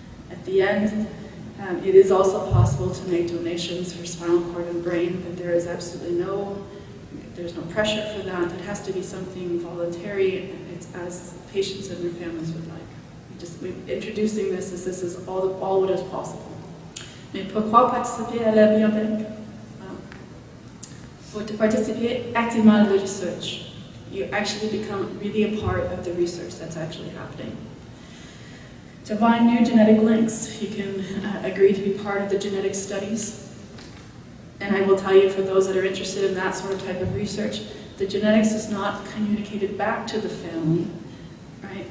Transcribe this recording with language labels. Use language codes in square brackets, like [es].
[en] At the end, it is also possible to make donations for spinal cord and brain, but there is absolutely there's no pressure for that. It has to be something voluntary. It's as patients and their families would like. We're introducing this as this is all what is possible. [fr] Mais pourquoi participer à la biobank? [en] For to participate activement in the research, you actually become really a part of the research that's actually happening. To find new genetic links, you can agree to be part of the genetic studies. And I will tell you, for those that are interested in that sort of type of research, the genetics is not communicated back to the family, right?